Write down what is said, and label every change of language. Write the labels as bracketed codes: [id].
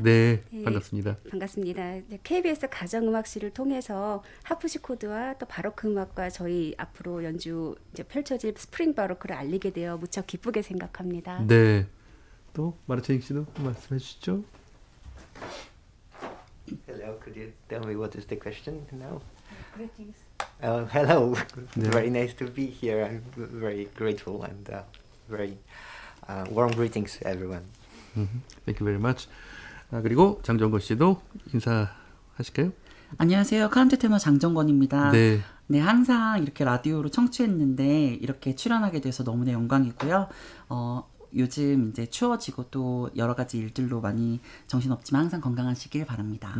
[ko] 네, 반갑습니다. 반갑습니다. KBS 가정음악실을 통해서 하프시코드와 또 바로크 음악과 저희 앞으로 연주 이제 펼쳐질 스프링 바로크를 알리게 되어 무척 기쁘게 생각합니다. 네, 또 마르친 씨도 말씀해 주시죠. [en] Hello, could you tell me what is the question now? Greetings. Hello, very nice to be here. I'm very grateful and very warm greetings to everyone. Thank you very much. [ko] 그리고 장정권 씨도 인사하실까요? 안녕하세요. 카운트 테너 장정권입니다. 네. 네, 항상 이렇게 라디오로 청취했는데 이렇게 출연하게 돼서 너무나 영광이고요. 요즘 이제 추워지고 또 여러 가지 일들로 많이 정신없지만 항상 건강하시길 바랍니다.